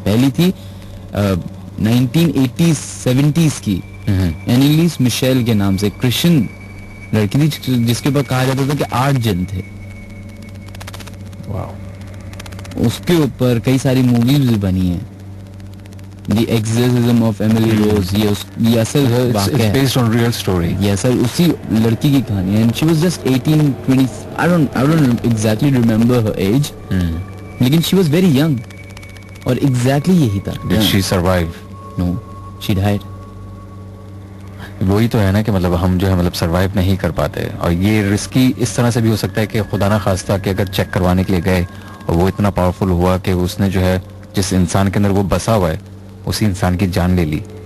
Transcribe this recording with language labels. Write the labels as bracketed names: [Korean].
[Hindi] पहली थी 1980s 70s की, एनिलीस मिशेल के नाम से क्रिश्चियन लड़की थी जिसके ऊपर कहा जाता था कि 8 जिन थे। उसके ऊपर कई सारी मूवीज भी बनी है, The Exorcism of Emily Rose, ये असल वाक़या है, [English] based on real story। [Hindi] ये असल उसी लड़की की कहानी है। [English] And she was just 18-20, I don't exactly remember her age, लेकिन she was very young और exactly [Hindi] यही था। [English] Did she survive? No, she died। [Hindi] वही तो है ना कि मतलब हम जो है मतलब सरवाइव नहीं कर पाते, और ये रिस्की इस तरह से भी हो सकता है कि खुदा ना खास्ता कि अगर चेक करवाने के लिए गए और वो इतना पावरफुल हुआ कि उसने जो है जिस इंसान के अंदर वो बसा हुआ है उसी इंसान की जान ले ली।